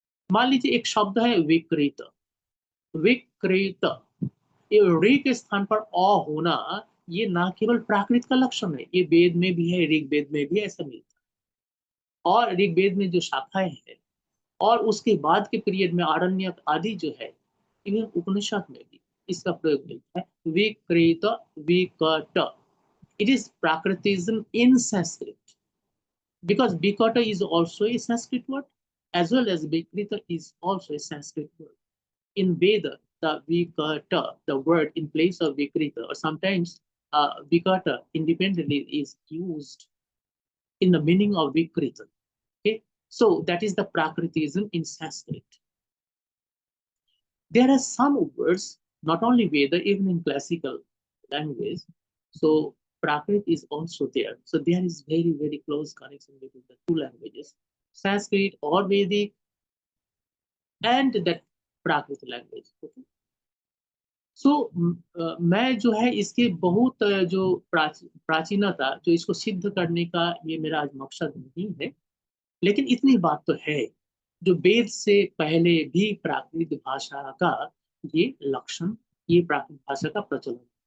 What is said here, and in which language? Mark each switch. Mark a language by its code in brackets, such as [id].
[hi] मान लीजिए एक शब्द है विकृत। विकृत, ये ऋ के स्थान पर अ होना, ये ना केवल प्राकृत का लक्षण है, ये वेद में भी है, ऋग्वेद में भी ऐसा मिलता है। और ऋग्वेद में जो शाखाएं हैं और उसके बाद के पीरियड में आरण्यक आदि जो है, इवन उपनिषद में भी इसका प्रयोग मिलता है। [en] विकृत, विकट, it is Prakritism in Sanskrit, because Vikata is also a Sanskrit word as well as Vikrita is also a Sanskrit word. In Veda, the Vikata, the word in place of Vikrita, or sometimes Vikata independently is used in the meaning of Vikrita. Okay, so that is the Prakritism in Sanskrit. There are some words, not only Veda, even in classical language. So Prakrit is also there. So there is very, very close connection between the two languages, Sanskrit or Vedic. and that Prakrit language. Okay? [hi] So मैं जो है इसके बहुत जो प्राचीनता जो इसको सिद्ध करने का ये मेरा आज मकसद नहीं है, लेकिन इतनी बात तो है जो वेद से पहले भी प्राकृत भाषा का ये लक्षण, ये प्राकृत भाषा का प्रचलन।